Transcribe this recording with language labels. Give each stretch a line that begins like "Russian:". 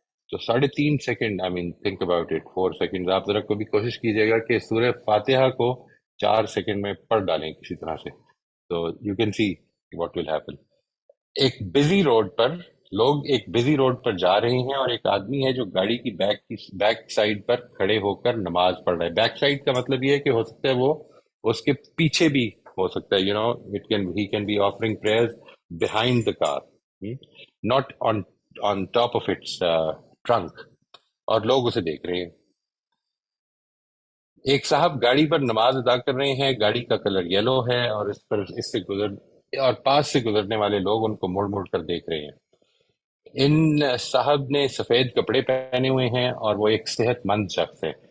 Urdu: تو 3.5 second,
English: I mean think about it.
Urdu: 4 second آپ ذرا کبھی کوشش کیجیے گا کہ سورہ فاتحہ کو 4 سیکنڈ میں پڑھ ڈالیں کسی طرح سے، تو
English: You can see what will happen.
Urdu: ایک بزی روڈ پر لوگ ایک بزی روڈ پر جا رہے ہیں اور ایک آدمی ہے جو گاڑی کی بیک سائڈ پر کھڑے ہو کر نماز پڑھ رہا ہے. بیک سائڈ کا مطلب یہ ہے کہ ہو سکتا ہے وہ اس کے پیچھے بھی ہو سکتا ہے.
English: You know he can be offering prayers behind the car, not on top of its trunk.
Urdu: اور لوگ اسے دیکھ رہے ہیں. ایک صاحب گاڑی پر نماز ادا کر رہے ہیں. گاڑی کا کلر یلو ہے اور اس سے گزر اور پاس سے گزرنے والے لوگ ان کو مڑ مڑ کر دیکھ رہے ہیں. ان صاحب نے سفید کپڑے پہنے ہوئے ہیں اور وہ ایک صحت مند شخص ہے.